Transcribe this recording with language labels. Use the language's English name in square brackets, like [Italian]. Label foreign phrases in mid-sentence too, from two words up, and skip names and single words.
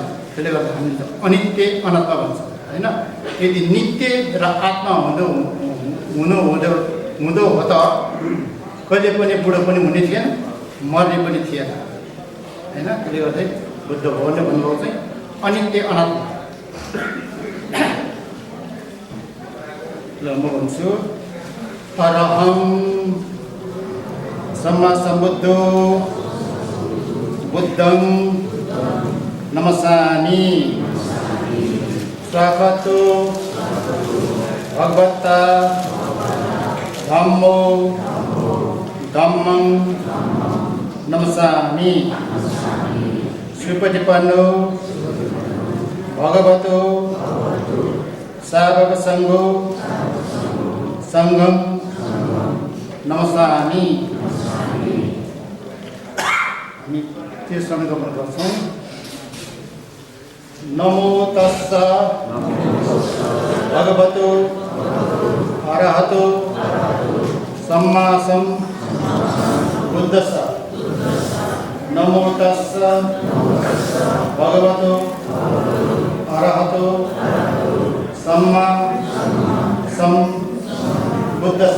[Nepali] त्यसले गर्दा हामी अनित्य अनात्मा भन्छ होइन। यदि नित्य र आत्मा हुँदो हो त कहिले पनि बुढो पनि हुने थिएन, मर्ने पनि थिएन होइन। त्यसले गर्दा बुद्ध भगवानले भन्नुभएको चाहिँ अनित्य अनात्मा। ल म भन्छु अरहं [Pali] सम्मा सम्बुद्धो बुद्धं नमस्सामि स्वागतो भगवता धम्मो धम्मं नमस्सामि सुपटिपन्नो भगवतो सावक संघो संघं नमस्सामि। [Nepali] हामी त्यो संगमन गर्छौँ। [Pali] नमो तस्स भगवतो अरहतो सम्मा सम्बुद्धस्स। नमो तस्स भगवतो अरहतो सम्मा सम्बुद्धस्स।